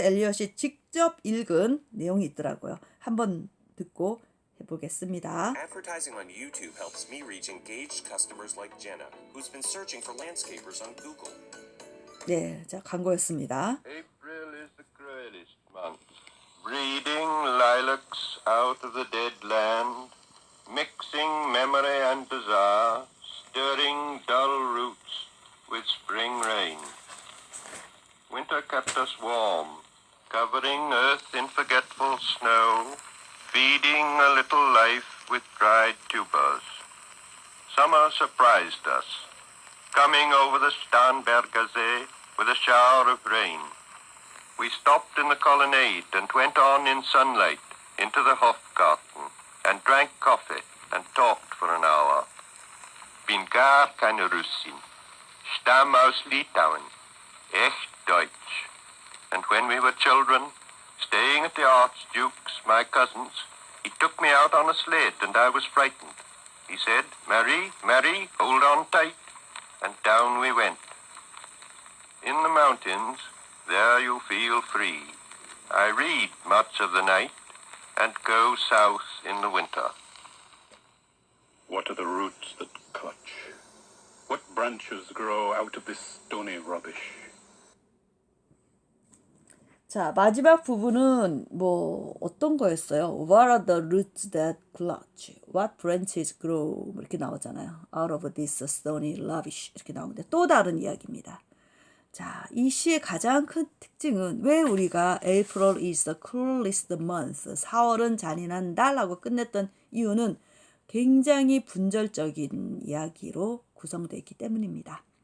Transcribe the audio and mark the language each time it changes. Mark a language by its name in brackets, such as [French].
[Korean] 엘리엇이 직접 읽은 내용이 있더라고요. 한번 듣고 해보겠습니다. [English] Advertising on YouTube helps me reach engaged customers like Jenna, who's been searching for landscapers on Google. [Korean] 네, 자, 광고였습니다. [English] April is the cruelest month, breeding lilacs out of the dead land, mixing memory and desire, stirring dull roots with spring rain. Winter kept us warm, covering earth in forgetful snow, feeding a little life with dried tubers. Summer surprised us, coming over the Starnberger See with a shower of rain. We stopped in the colonnade and went on in sunlight into the Hofgarten and drank coffee and talked for an hour. [German] Bin gar keine Russin, Stamm aus Litauen, echt Deutsch. [English] And when we were children, staying at the Archduke's, my cousin's, he took me out on a sled and I was frightened. He said, Marie, Marie, hold on tight. And down we went. In the mountains, there you feel free. I read much of the night and go south in the winter. What are the roots that clutch? What branches grow out of this stony rubbish? [Korean] 자, 마지막 부분은 뭐 어떤 거였어요? [English] What are the roots that clutch? What branches grow? [Korean] 이렇게 나오잖아요. [English] Out of this stony rubbish [Korean] 이렇게 나오는데 또 다른 이야기입니다. 자, 이 시의 가장 큰 특징은 왜 우리가 [English] April is the cruelest month, [Korean] 4월은 잔인한 달라고 끝냈던 이유는 굉장히 분절적인 이야기로 구성되어 있기 때문입니다.